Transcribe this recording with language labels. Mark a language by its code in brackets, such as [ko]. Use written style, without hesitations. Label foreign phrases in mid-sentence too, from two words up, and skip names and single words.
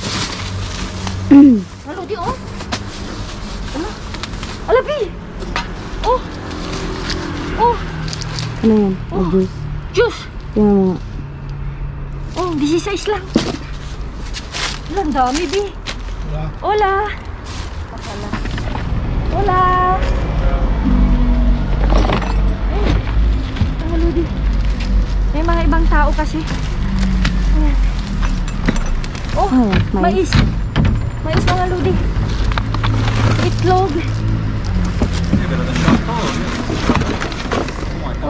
[tl] Hala, di, oh. Hala. Hala, Bi. Oh. Oh. Ano yan? Oh. Juice? Juice. Tingnan mo nga. Oh, 16 lang. Hala, ang dami, Bi. Hola. Hola. Ang ludi. May mga ibang tao kasi. Ayan. Oh, mais. Mais, mga ludi. Itlog. Oh.